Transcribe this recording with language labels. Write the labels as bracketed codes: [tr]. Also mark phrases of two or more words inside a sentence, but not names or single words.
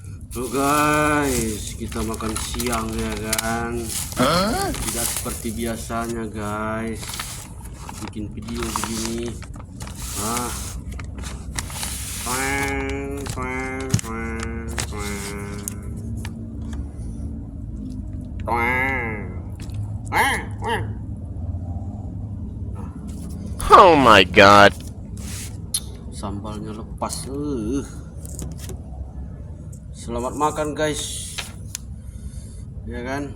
[id] Tuh guys, kita makan siang ya kan. Tidak seperti biasanya guys, bikin video begini. Ah, twang, twang, twang, twang. Twang. Twang, twang. [en] Oh my god. [id] Sambalnya lepas. Selamat makan guys, ya kan.